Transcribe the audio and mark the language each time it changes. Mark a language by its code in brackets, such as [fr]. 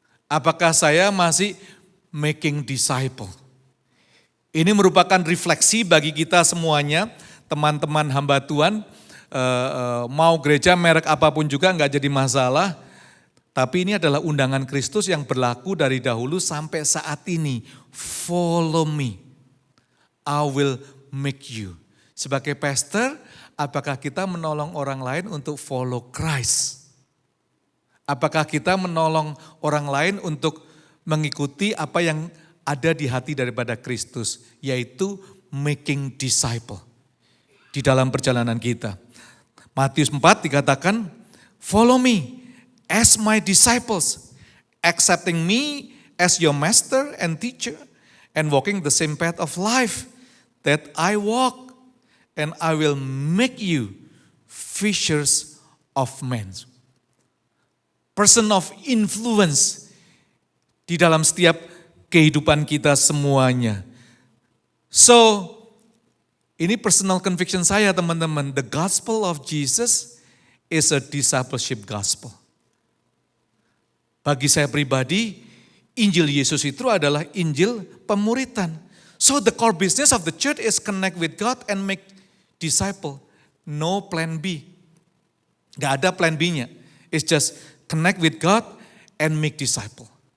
[id] Apakah saya masih making disciple? Ini merupakan refleksi bagi kita semuanya, teman-teman hamba Tuhan, mau gereja merek apapun juga enggak jadi masalah. Tapi ini adalah undangan Kristus yang berlaku dari dahulu sampai saat ini. [en] Follow me, I will make you. [id] Sebagai pastor, apakah kita menolong orang lain untuk follow Christ? Apakah kita menolong orang lain untuk mengikuti apa yang ada di hati daripada Kristus, yaitu making disciple di dalam perjalanan kita. Matius 4 dikatakan, [en] follow me as my disciples, accepting me as your master and teacher, and walking the same path of life that I walk, and I will make you fishers of men. Person of influence [id] di dalam setiap kehidupan kita semuanya. So, ini personal conviction saya teman-teman. [en] The gospel of Jesus is a discipleship gospel. [id] Bagi saya pribadi, Injil Yesus itu adalah Injil pemuritan. [en] So the core business of the church is connect with God and make disciple. No plan B. [id] Gak ada plan B-nya. [en] It's just connect with God and make disciple.